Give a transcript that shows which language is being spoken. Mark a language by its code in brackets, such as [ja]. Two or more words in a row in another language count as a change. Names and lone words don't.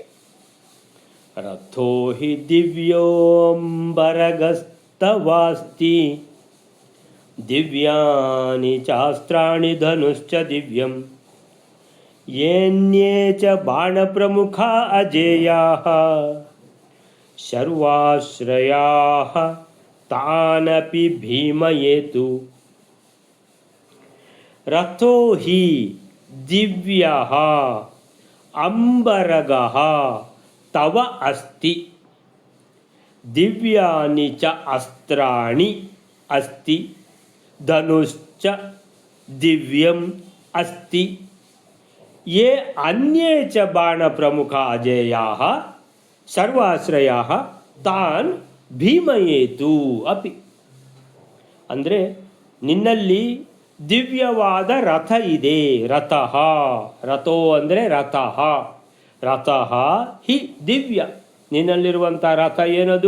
[sa] ರಥೋ ಹಿ ದಿವ್ಯೋಂಬರಗಸ್ತವಾಸ್ತಿ ದಿವ್ಯಾನಿ ಚಾಸ್ತ್ರಾಣಿ ಧನುಶ್ಚ ದಿವ್ಯಂ ಏನ್ಯೇ ಚ ಬಾಣಪ್ರಮುಖ ಅಜೇಯಾಃ ಶರ್ವಾಶ್ರಯಾಃ ತಾನಪಿ ಭೀಮಯೇತು. ರಥೋ ಹಿ ದಿವ್ಯಃ ಅಂಬರಗಃ ತವ ಅಸ್ತಿ ದಿವ್ಯಾನಿ ಚ ಅಸ್ತ್ರಾಣಿ ಅಸ್ತಿ ಧನುಶ್ಚ ದಿವ್ಯಂ ಅಸ್ತಿ ಯೇ ಅನ್ಯೇ ಚ ಬಾಣ ಪ್ರಮುಖ ಅಜೇಯಾಃ ಸರ್ವಾಶ್ರಯಾಃ ತಾನ್ ಭೀಮಯೇತು ಅಪಿ. [kn] ಅಂದರೆ ನಿನ್ನಲ್ಲಿ ದಿವ್ಯವಾದ ರಥ ಇದೆ. ರಥಃ, ರಥೋ ಅಂದರೆ ರಥಃ, [sa] ರಥಃ ಹಿ ದಿವ್ಯ, [kn] ನಿನ್ನಲ್ಲಿರುವಂಥ ರಥ ಏನದು?